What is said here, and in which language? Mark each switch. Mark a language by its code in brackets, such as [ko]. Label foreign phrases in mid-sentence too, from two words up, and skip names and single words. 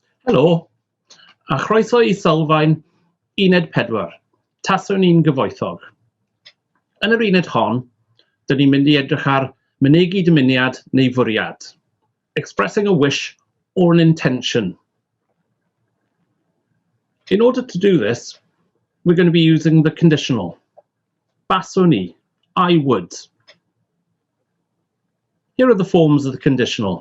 [cy] Helo, a chroeso I sylfaen Uned 4, taswn ni'n gyfoethog. Yn yr uned hon, dyn ni'n mynd I edrych ar mynegi dymuniad neu fwriad, [en] expressing a wish or an intention. In order to do this, we're going to be using the conditional. [cy] Baswn I, [en] I would. Here are the forms of the conditional.